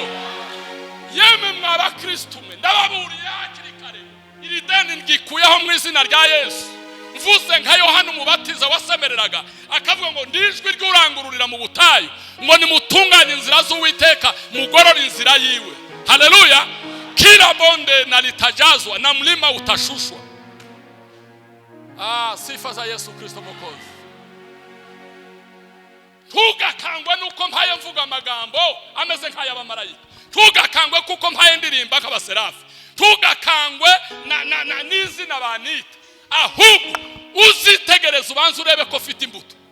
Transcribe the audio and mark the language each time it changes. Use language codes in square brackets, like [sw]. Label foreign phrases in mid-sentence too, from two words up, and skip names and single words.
[rw] Yemwe mw'abakristo mwe ndababuriye hakiri kare iri deni ngikuyeho mu izina rya Yesu. Mvuze nka Yohana umubatiza wasemereraga akavuga ngo ndijwi ry'urangururira mu butayu ngo nimutunganye inzira z'Uwiteka mugorora inzira yiwe. Haleluya. [sw] Kila bonde na litajazwa na mlima utashushwa. Sifa za Yesu Kristo Mwokozi. [rw] Tugakangwa nuko mpaye mvuga amagambo ameze nk'ay'abamarayika. Tugakangwe kuko mpaye ndirimba nk'abaserafi. Tugakangwe na n'izina banita. Ahubwo uzitegereza ubanza urebe ko ufite imbuto.